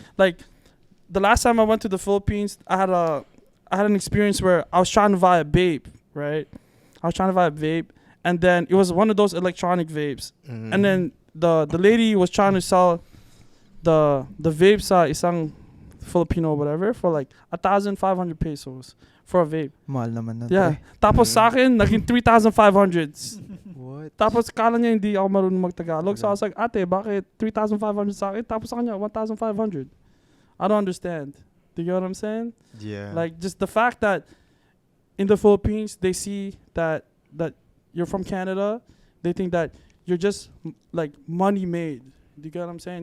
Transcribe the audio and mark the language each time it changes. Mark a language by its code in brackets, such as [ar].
[en] Like the last time I went to the Philippines, I had an experience where I was trying to buy a vape, right? I was trying to buy a vape and then it was one of those electronic vapes. Mhm. And then the lady was trying to sell the vapes isang Filipino or whatever for like 1,500 pesos for a vape. [tl] Mahal naman na. Yeah. Tapos sa akin, naging 3,500. [en] What? [tl] Tapos kala niya hindi ako marunong mag-Tagalog. [en] So I was like, [tl] ate, bakit 3,500 sa akin? Tapos sa kanya, 1,500. [en] I don't understand. Do you get what I'm saying? Yeah. Like just the fact that in the Philippines, they see that you're from Canada, they think that you're just like money made. Do you get what I'm saying?